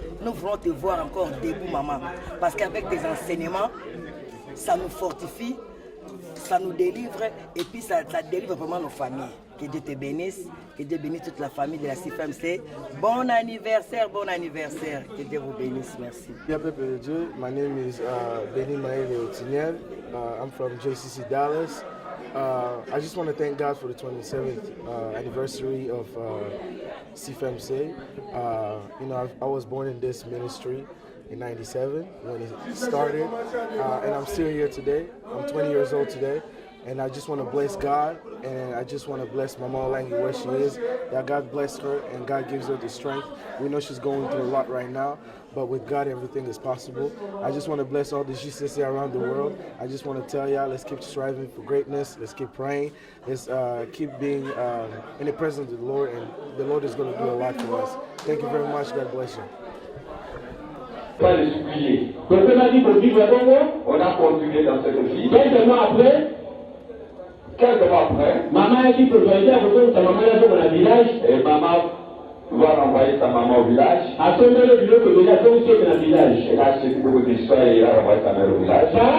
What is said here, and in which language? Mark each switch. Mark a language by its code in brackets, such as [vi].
[fr] Nous voulons te voir encore debout maman, parce qu'avec tes enseignements, ça nous fortifie, ça nous délivre et puis ça délivre vraiment nos familles. Que Dieu te bénisse, que Dieu bénisse toute la famille de la CFMC. Bon anniversaire, bon anniversaire. Que Dieu vous bénisse, merci. [en] Dear people of Dieu, my name is Benny Maele Otiniel. I'm from JCC Dallas. I just want to thank God for the 27th anniversary of CFMC. I was born in this ministry in 97 when it started, and I'm still here today. I'm 20 years old today. And I just want to bless God, and I just want to bless Mama Olangi where she is, that God bless her and God gives her the strength. We know she's going through a lot right now, but with God everything is possible. I just want to bless all the GCC around the world. I just want to tell y'all, let's keep striving for greatness, let's keep praying, let's keep being in the presence of the Lord, and the Lord is going to do a lot for us. Thank you very much, God bless you. [fr] Pas les oublier. On a continué dans cette vie. Quelques mois après, maman a dit que sa maman est dans le village et maman va renvoyer sa maman au village. À ce moment-là, il veut que déjà tout est dans le village. Et là, c'est beaucoup d'histoires et il a renvoyé sa mère au village.